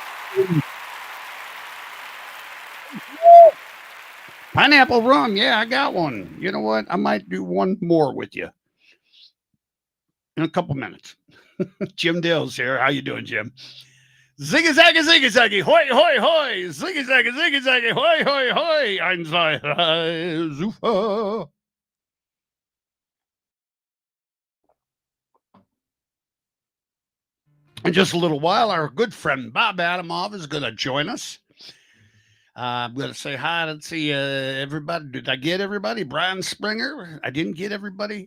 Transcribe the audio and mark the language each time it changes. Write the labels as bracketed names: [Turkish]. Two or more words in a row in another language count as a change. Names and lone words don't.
[English] Pineapple rum. Yeah, I got one. You know what? I might do one more with you in a couple minutes. Jim Dale's here. How you doing, Jim? Ziggy zaggy ziggy zaggy hoy hoy hoy ziggy zaggy hoy hoy hoy Einsei Zufa. In just a little while, our good friend Bob Adamov is going to join us. I'm going to say hi to see everybody. Did I get everybody? Brian Springer. I didn't get everybody.